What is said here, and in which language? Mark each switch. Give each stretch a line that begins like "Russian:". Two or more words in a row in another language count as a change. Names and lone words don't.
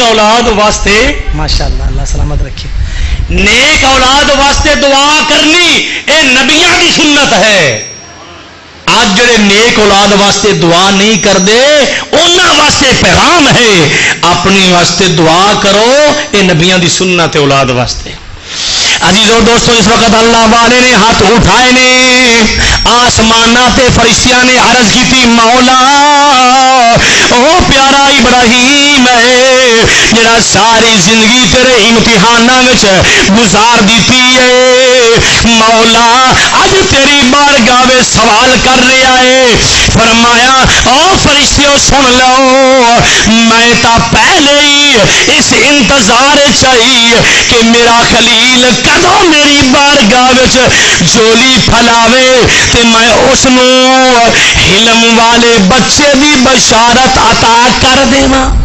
Punjabi: اولاد واسطے ماشاءاللہ اللہ سلامت رکھے نیک اولاد واسطے دعا کرنی اے نبیاں دی سنت ہے آج جڑے نیک اولاد واسطے دعا نہیں کرتے انہاں واسطے پیغام ہے اپنی واسطے دعا کرو اے نبیاں دی سنت ہے اولاد واسطے عزیزو دوستو اس وقت اللہ والے نے ہاتھ اٹھائے نے آسمانہ تے فرشتیاں نے عرض کی تھی مولا او پیارا ابراہیم ہے جڑا ساری زندگی تیرے امتحاناں وچ گزار دیتی ہے مولا اج تیری بارگاہ وچ سوال کر رہا ہے فرمایا او فرشتیوں سن لو میں تا پہلے ہی اس انتظار چاہیے کہ میرا خلیل کدو میری بارگاہ وچ جولی پھلاوے تے میں اس نو علم والے بچے دی بشارت عطا کر دیواں